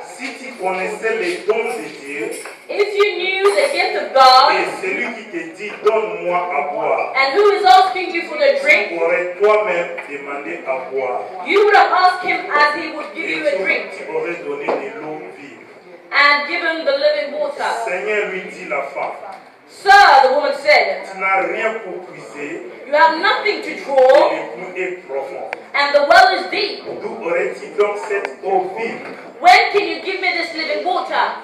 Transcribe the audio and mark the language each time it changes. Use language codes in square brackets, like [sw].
[fr] si tu connaissais les dons de Dieu, [en] if you knew the gift of God, [fr] et celui qui te dit, donne-moi à boire, [en] and who is asking you for the drink, [fr] tu aurais toi-même demandé à boire, [en] you would have asked Him as He would give you a drink, [fr] tu aurais donné de l'eau vive. [en] and given the living water. [fr] Seigneur, lui dit la femme, [en] Sir, the woman said, [fr] tu n'as rien pour puiser, [en] you have nothing to [fr] et [en] draw, [fr] le puits est profond. [en] and the well is deep. [fr] D'où aurais-tu donc cette eau vive? [en] When can you give me this living water?